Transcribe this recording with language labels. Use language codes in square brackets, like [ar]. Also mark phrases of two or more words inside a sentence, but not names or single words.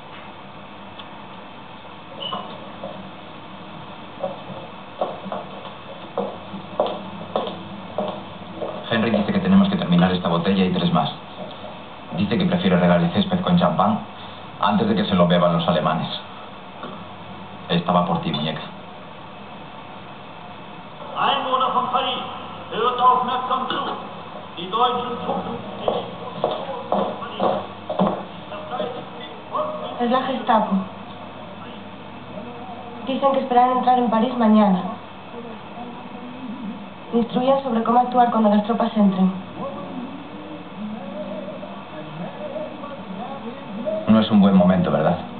[es] Henry dice que tenemos que terminar esta botella y 3 más. Dice que prefiere regar el césped con champán antes de que se lo beban los alemanes. Estaba por ti, muñeca. [de] Einwohner von Paris, hört aufmerksam zu. Die deutschen Truppen. [es] Es la Gestapo. Dicen que esperan entrar en París mañana. Instruyen sobre cómo actuar cuando las tropas entren. No es un buen momento, ¿verdad?